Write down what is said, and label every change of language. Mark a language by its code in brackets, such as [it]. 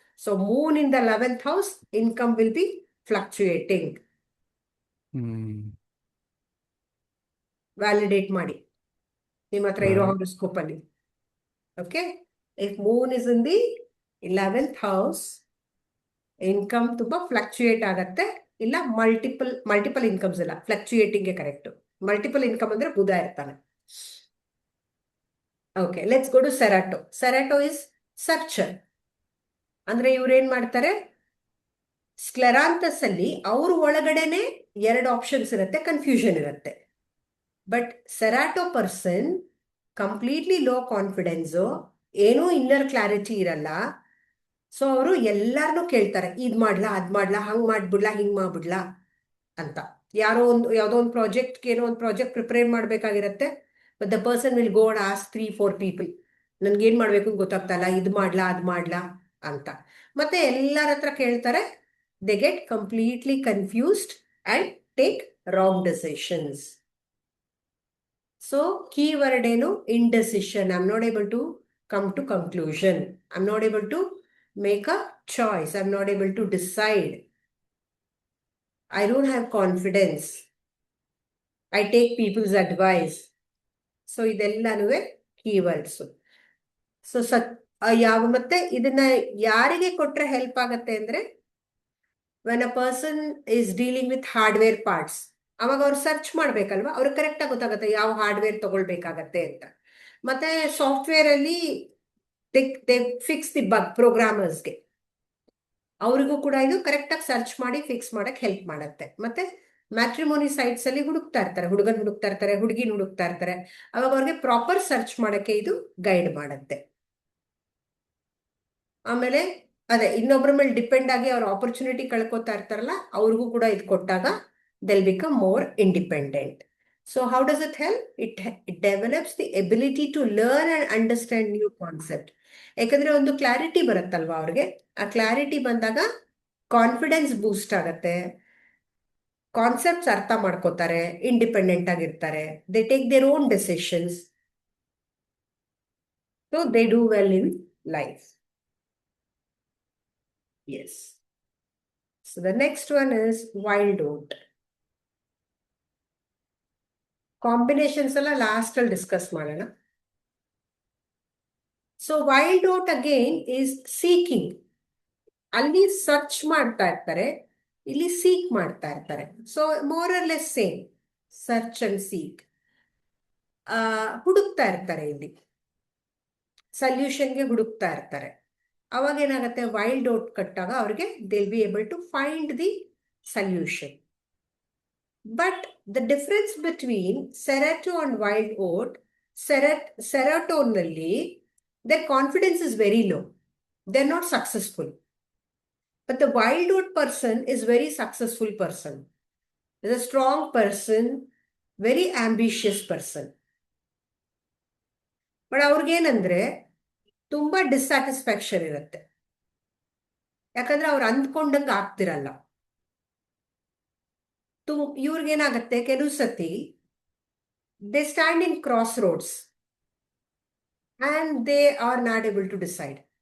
[en] So moon in the 11th house, income will be fluctuating. [kn] Validate ಮಾಡಿ ನಿಮ್ಮ ಹತ್ರ ಇರೋ horoscope ಅಲ್ಲಿ. [en] Okay? If moon is in the 11th house, income [kn] ತುಂಬಾ fluctuate ಆಗತ್ತೆ. ಇಲ್ಲ ಮಲ್ಟಿಪಲ್ ಇನ್ಕಮ್ಸ್ ಇಲ್ಲ, ಫ್ಲಕ್ಚುಯೇಟಿಂಗ್ ಕರೆಕ್ಟ್. ಮಲ್ಟಿಪಲ್ ಇನ್ಕಮ್ ಅಂದ್ರೆ ಬುಧ ಇರ್ತಾನೆ. [en] Okay, let's go to Cerato. Cerato is searcher. [kn] ಅಂದ್ರೆ ಇವ್ರೇನ್ ಮಾಡ್ತಾರೆ, ಸ್ಕ್ಲೆರಾಂತಸ್ ಅಲ್ಲಿ ಅವ್ರ ಒಳಗಡೆನೆ 2 ಆಪ್ಷನ್ಸ್ ಇರುತ್ತೆ, ಕನ್ಫ್ಯೂಷನ್ ಇರುತ್ತೆ. [en] But Cerato person completely low confidence, ಏನೂ inner clarity ಇರಲ್ಲ. [kn] ಸೊ ಅವರು ಎಲ್ಲಾರನ್ನೂ ಕೇಳ್ತಾರೆ, ಇದ್ ಮಾಡ್ಲಾ ಅದ್ ಮಾಡ್ಲಾ, ಹಂಗ್ ಮಾಡ್ಬಿಡ್ಲಾ ಹಿಂಗ್ ಮಾಡ್ಬಿಡ್ಲಾ ಅಂತ. ಯಾವ್ದೋ ಒಂದು ಪ್ರಾಜೆಕ್ಟ್ ಏನೋ ಒಂದು project prepare ಮಾಡ್ಬೇಕಾಗಿರತ್ತೆ. [en] but the person will go and ask 3-4 people, [kn] ನನ್ಗೇನ್ ಮಾಡ್ಬೇಕು ಗೊತ್ತಾಗ್ತಲ್ಲ, ಇದ್ ಮಾಡ್ಲಾ ಅದ್ ಮಾಡ್ಲಾ ಅಂತ. ಮತ್ತೆ ಎಲ್ಲರ ಹತ್ರ ಕೇಳ್ತಾರೆ. [en] They get completely confused and take wrong decisions. So keyword ಏನು? Indecision. I am not able to come to conclusion. I'm not able to make a choice. I'm not able to decide. I don't have confidence. I take people's advice. [kn] So ಇದೆಲ್ಲನೂ keywords. So ಯಾವ ಮತ್ತೆ ಇದನ್ನ ಯಾರಿಗೆ ಕೊಟ್ರೆ help ಆಗತ್ತೆ ಅಂದ್ರೆ, [en] when a person is dealing with hardware parts, [kn] ಅವಾಗ ಅವ್ರು ಸರ್ಚ್ ಮಾಡ್ಬೇಕಲ್ವಾ, ಅವ್ರಿಗೆ ಕರೆಕ್ಟ್ ಆಗಿ ಗೊತ್ತಾಗುತ್ತೆ ಯಾವ ಹಾರ್ಡ್ವೇರ್ ತಗೊಳ್ಬೇಕಾಗತ್ತೆ ಅಂತ. ಮತ್ತೆ ಸಾಫ್ಟ್ವೇರ್ ಅಲ್ಲಿ [en] they fix the bug, [kn] ಪ್ರೋಗ್ರಾಮರ್ಸ್ಗೆ ಅವರಿಗೂ ಕೂಡ ಇದು ಕರೆಕ್ಟ್ ಆಗಿ ಸರ್ಚ್ ಮಾಡಿ ಫಿಕ್ಸ್ ಮಾಡಕ್ ಹೆಲ್ಪ್ ಮಾಡುತ್ತೆ. ಮತ್ತೆ ಮ್ಯಾಟ್ರಿಮೋನಿ ಸೈಟ್ಸ್ ಅಲ್ಲಿ ಹುಡುಕ್ತಾ ಇರ್ತಾರೆ, ಹುಡುಗನ್ ಹುಡುಕ್ತಾ ಇರ್ತಾರೆ, ಹುಡುಗಿನ ಹುಡುಕ್ತಾ ಇರ್ತಾರೆ, ಅವಾಗ ಅವ್ರಿಗೆ ಪ್ರಾಪರ್ ಸರ್ಚ್ ಮಾಡಕ್ಕೆ ಇದು ಗೈಡ್ ಮಾಡುತ್ತೆ. ಆಮೇಲೆ ಅದೇ ಇನ್ನೊಬ್ಬರ ಮೇಲೆ ಡಿಪೆಂಡ್ ಆಗಿ ಅವ್ರ ಆಪರ್ಚುನಿಟಿ ಕಳ್ಕೊತಾ ಇರ್ತಾರಲ್ಲ, ಅವ್ರಿಗೂ ಕೂಡ ಇದು ಕೊಟ್ಟಾಗ [en] they'll become more independent. So how does it help? It develops the ability to learn and understand new concept. [kn] ಯಾಕಂದ್ರೆ ಒಂದು ಕ್ಲಾರಿಟಿ ಬರುತ್ತಲ್ವಾ ಅವ್ರಿಗೆ, ಆ ಕ್ಲಾರಿಟಿ ಬಂದಾಗ ಕಾನ್ಫಿಡೆನ್ಸ್ ಬೂಸ್ಟ್ ಆಗತ್ತೆ, ಕಾನ್ಸೆಪ್ಟ್ಸ್ ಅರ್ಥ ಮಾಡ್ಕೋತಾರೆ, ಇಂಡಿಪೆಂಡೆಂಟ್ ಆಗಿರ್ತಾರೆ, [en] They take their own decisions. So they do well in life. Yes. So the next one is wild oat. [kn] Combinations ಎಲ್ಲ ಲಾಸ್ಟ್ ಅಲ್ಲಿ ಡಿಸ್ಕಸ್ ಮಾಡೋಣ. [en] So wild oat again is seeking. [kn] ಅಲ್ಲಿ search ಮಾಡ್ತಾ ಇರ್ತಾರೆ, ಇಲ್ಲಿ ಸೀಕ್ ಮಾಡ್ತಾ ಇರ್ತಾರೆ. [en] So more or less same, search and seek. [kn] ಹುಡುಕ್ತಾ ಇರ್ತಾರೆ, ಇಲ್ಲಿ ಸಲ್ಯೂಷನ್ಗೆ ಹುಡುಕ್ತಾ ಇರ್ತಾರೆ. ಅವಾಗ ಏನಾಗುತ್ತೆ, ವೈಲ್ಡ್ ಓಟ್ ಕಟ್ಟಾಗ ಅವ್ರಿಗೆ [en] They will be able to find the solution. But the difference between Serato and wild oat, serotonin, their confidence is very low. They're not successful. But the wild oat person is very successful person. Is a strong person, very ambitious person. [kn] But ಅವ್ರಿಗೇನಂದ್ರೆ ತುಂಬಾ dissatisfaction ಇರುತ್ತೆ. ಯಾಕಂದ್ರೆ ಅವ್ರು ಅಂದ್ಕೊಂಡಂಗೆ ಆಗ್ತಿರಲ್ಲ. ಇವ್ರಿಗೇನಾಗತ್ತೆ, ಕೆಲವು ಸತಿ [en] They stand in crossroads and they are not able to decide.